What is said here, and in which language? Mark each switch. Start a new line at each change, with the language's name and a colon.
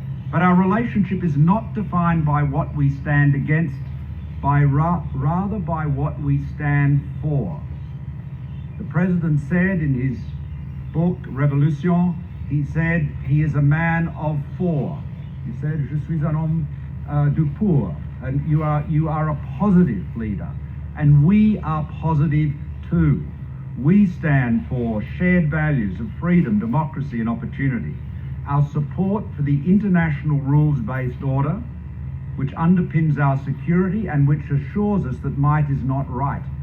English: But our relationship is not defined by what we stand against, rather by what we stand for. The President said in his book, Révolution, he said he is a man of for. He said,
French: Je suis un homme du pour.
English: And you are a positive leader, and we are positive too. We stand for shared values of freedom, democracy and opportunity. Our support for the international rules-based order, which underpins our security and which assures us that might is not right.